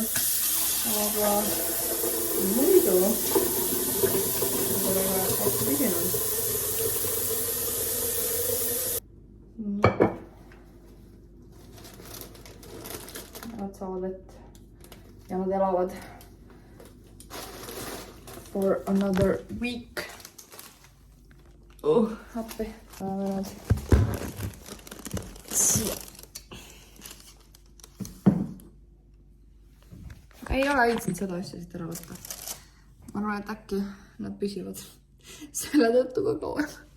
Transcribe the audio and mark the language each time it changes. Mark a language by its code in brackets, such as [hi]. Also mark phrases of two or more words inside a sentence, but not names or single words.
[et] Aga muidu pole väga hästi püsinud. Nad saavad vett ja nad elavad [en] for another week. [et] Appi. Ei ole aidsid seda asja siit ära võtta. Ma arvan, et äkki nad püsivad selle tõttu ka kauem.